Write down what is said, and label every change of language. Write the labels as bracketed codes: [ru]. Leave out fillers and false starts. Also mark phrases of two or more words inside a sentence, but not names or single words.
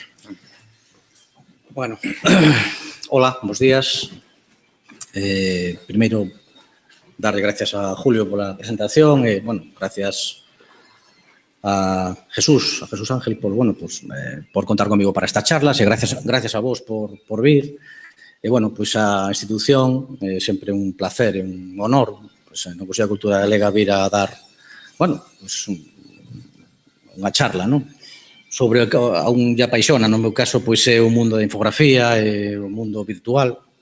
[es] Bueno, hola, buenos días. Primeiro, darle gracias a Julio por la presentación. Bueno, gracias a Jesús Ángel por contar conmigo para estas charlas, [gl] e gracias a vos por vir. E, bueno, pois a institución, sempre un placer e un honor, pois, no Museo da Cultura Galega vir a dar, bueno, pois unha charla, non? Sobre o que a un lle apaixona, no meu caso, pois é o mundo da infografía e o mundo virtual.